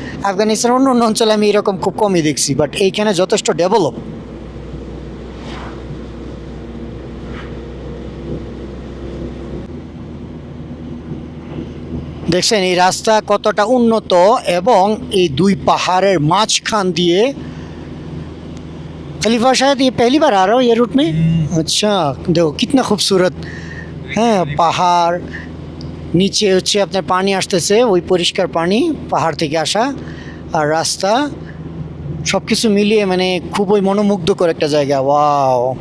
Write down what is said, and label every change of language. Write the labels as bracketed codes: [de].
[bn] আফগানিস্তানের অন্য অঞ্চলে আমি এরকম খুব কমই দেখছি, বাট এইখানে যথেষ্ট ডেভেলপ। দেখছেন এই রাস্তা কতটা উন্নত, এবং এই দুই পাহাড়ের মাঝখান দিয়ে। [hi] खलीफा शायद ये पहली बार आ रहा हो ये रूट में? अच्छा, देखो कितना खूबसूरत। [bn] হ্যাঁ, পাহাড়, নিচে হচ্ছে আপনার পানি আসতেছে, ওই পরিষ্কার পানি পাহাড় থেকে আসা, আর রাস্তা সব কিছু মিলিয়ে মানে খুবই মনোমুগ্ধকর একটা জায়গা। ওয়াও!